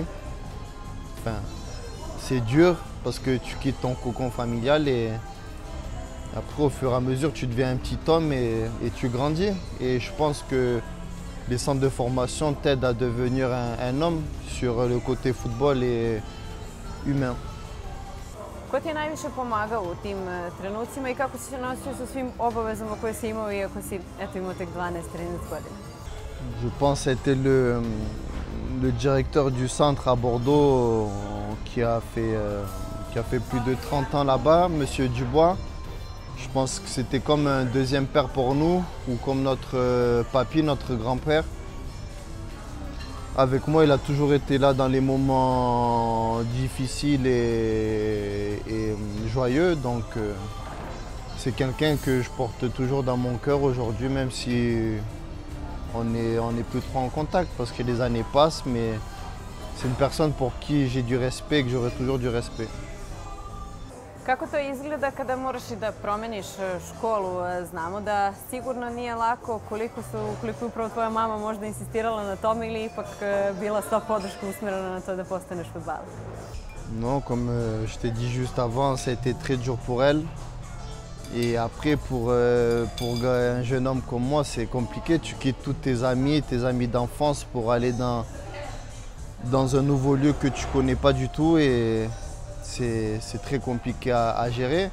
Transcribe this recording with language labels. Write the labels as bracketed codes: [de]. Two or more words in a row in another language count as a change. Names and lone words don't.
[fr] Enfin, c'est dur parce que tu quittes ton cocon familial et après, au fur et à mesure, tu deviens un petit homme et tu grandis. Et je pense que les centres de formation t'aident à devenir un homme sur le côté football et humain. [sr] Ko ti je najviše pomagao u tim trenucima i kako si se nosio sa svim obavezama koje si imao iako si imao tek 12-13 godina? [fr] Je pense que c'était le directeur du centre à Bordeaux qui a fait plus de 30 ans là-bas, M. Dubois. Je pense que c'était comme un deuxième père pour nous, ou comme notre papy, notre grand-père. Avec moi, il a toujours été là dans les moments difficiles et joyeux. Donc, c'est quelqu'un que je porte toujours dans mon cœur aujourd'hui, même si on n'est plus trop en contact parce que les années passent. Mais c'est une personne pour qui j'ai du respect et que j'aurai toujours du respect. [sr] Kako to izgleda kada moraš i da promeniš školu? Znamo da sigurno nije lako koliko je upravo tvoja mama možda insistirala na tome ili ipak bila sva podrška usmjerena na to da postaneš fudbaler? [fr] Non, comme je t'ai dit juste avant, ça a été très dur pour elle. Et après, pour un jeune homme comme moi, c'est compliqué. Tu quittes tous tes amis d'enfance pour aller dans un nouveau lieu que tu ne connais pas du tout. Et c'est très compliqué à gérer.